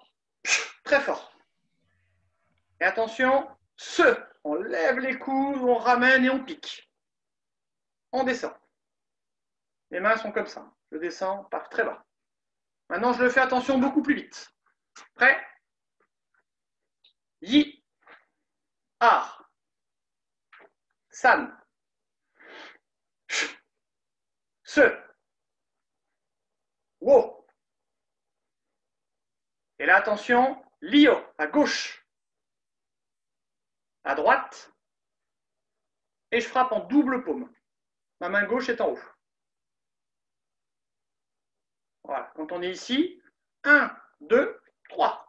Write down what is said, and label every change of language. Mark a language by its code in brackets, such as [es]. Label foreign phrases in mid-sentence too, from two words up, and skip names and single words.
[fr] Très fort. Et attention, se, on lève les coudes, on ramène et on pique. On descend. Les mains sont comme ça. Je descends par très bas. Maintenant, je le fais, attention, beaucoup plus vite. Prêt? [zh] Yi. 二三. 四五. [fr] Et là, attention, Lio, à gauche. À droite. Et je frappe en double paume. Ma main gauche est en haut. Voilà, quand on est ici, 1, 2, 3.